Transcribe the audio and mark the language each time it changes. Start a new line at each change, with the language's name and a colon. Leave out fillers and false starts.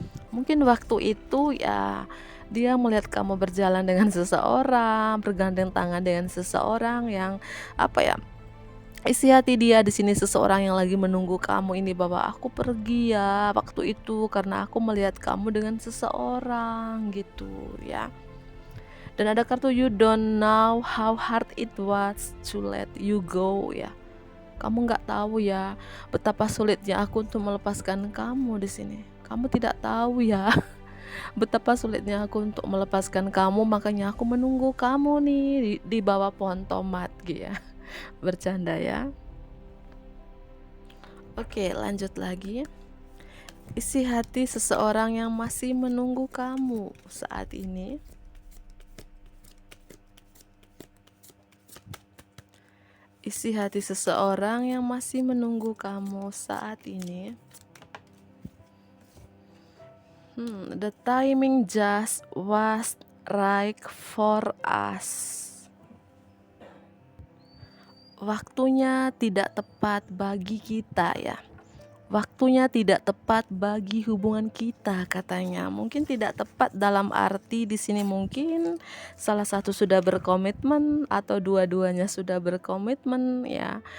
Indonesian: Mungkin waktu itu ya dia melihat kamu berjalan dengan seseorang, bergandeng tangan dengan seseorang yang apa ya? Isi hati dia di sini seseorang yang lagi menunggu kamu ini bahwa aku pergi ya waktu itu karena aku melihat kamu dengan seseorang gitu ya. Dan ada kartu
English: you don't know how hard it was to let you go ya.
Indonesian: Kamu nggak tahu ya betapa sulitnya aku untuk melepaskan kamu di sini. Kamu tidak tahu ya betapa sulitnya aku untuk melepaskan kamu, makanya aku menunggu kamu nih di bawah pohon tomat gitu ya. Bercanda ya. Oke, lanjut lagi. Isi hati seseorang yang masih menunggu kamu saat ini. Isi hati seseorang yang masih menunggu kamu saat ini.
English: The timing just was right for us.
Indonesian: Waktunya tidak tepat bagi kita ya. Waktunya tidak tepat bagi hubungan kita katanya. Mungkin tidak tepat dalam arti di sini mungkin salah satu sudah berkomitmen atau dua-duanya sudah berkomitmen ya.